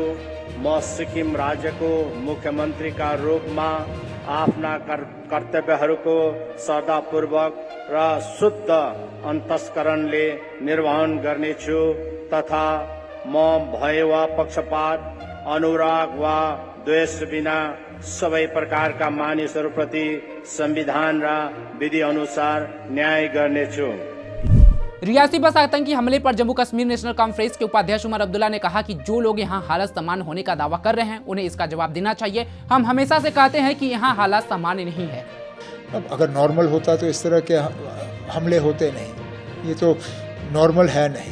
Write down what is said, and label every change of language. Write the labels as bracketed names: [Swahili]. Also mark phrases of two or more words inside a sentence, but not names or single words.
[Nepali] म सिक्किम राज्यको मुख्यमन्त्रीका रूपमा आफ्ना कर्तव्यहरूको श्रद्धापूर्वक र शुद्ध अन्तस्करणले निर्वहन गर्नेछु तथा म भय वा पक्षपात, अनुराग वा द्वेष बिना सबै प्रकारका मानिसहरूप्रति संविधान र विधि अनुसार न्याय गर्नेछु। [Hindi] रियासी बस आतंकी हमले पर जम्मू कश्मीर नेशनल कॉन्फ्रेंस के उपाध्यक्ष उमर अब्दुल्ला ने कहा कि जो लोग यहां हालात सामान्य होने का दावा कर रहे हैं उन्हें इसका जवाब देना चाहिए। हम हमेशा से कहते हैं कि यहां हालात सामान्य नहीं है। अब अगर नॉर्मल होता तो इस तरह के हमले होते नहीं, ये तो नॉर्मल है नहीं।